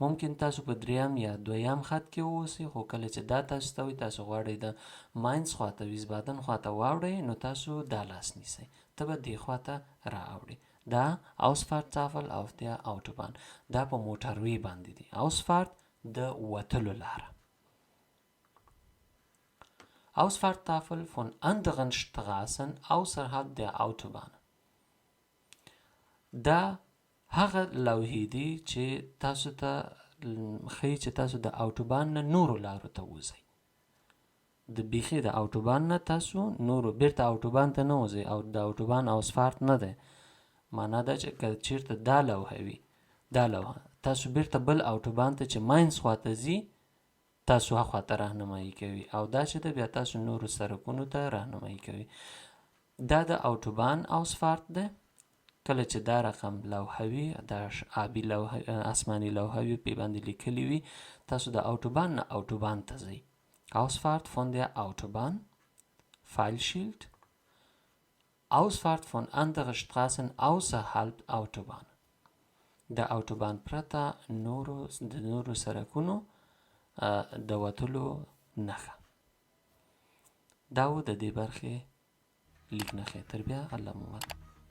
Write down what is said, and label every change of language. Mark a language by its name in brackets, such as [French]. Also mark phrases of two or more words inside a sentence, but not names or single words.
[Pashto] ممکن تاسو په دریم یا دویم خط کې واوسئ، خو کله چې دا تاسو ته وي تاسو غواړئ د ماینز خواته ویسبادن خواته واوړئ، نو تاسو دا لاس نیسئ، ته به دې خواته رااوړئ. [German] دا Ausfahrtstafel auf der Autobahn. [Pashto] دا په موټروي باندې دي. Ausfahrt د وتلو لاره. [German] Ausfahrttafel von anderen Straßen außerhalb der Autobahn. [Pashto] دا هغه لوحې دي چې تاسو ته ښیي چې تاسو د اوټوبان نه نورو لارو ته وځئ. د بیخي د اوټوبان نه تاسو نورو بیرته اوټوبان ته نه وځئ، او د اوټوبان Ausfahrt نه دی. معنا دا چې که چېرته دا لوحه وي، دا لوحه تاسو بیرته بل اوټوبان ته چې ماینز خواته ځي تاسو هخوا ته راهنمایي کوي، او دا چې ده بیا تاسو نورو سرکونو ته راهنمایي کوي. دا د اوټوبان Ausfahrt ده. کله چې دا رقم لوحه وي، دا آبي لوحه آسماني لوحه وي، پې باندې لیکلي وي تاسو د اوټوبان نه اوټوبان ته ځئ. [German] Ausfahrt von der Autobahn Pfeilschild Ausfahrt von anderen Straßen außerhalb Autobahn. [Pashto] د اوټوبان پرته د نورو سرکونو د وتلو نښه. دا و د دې برخې لیک نښې. تر بیا الله مو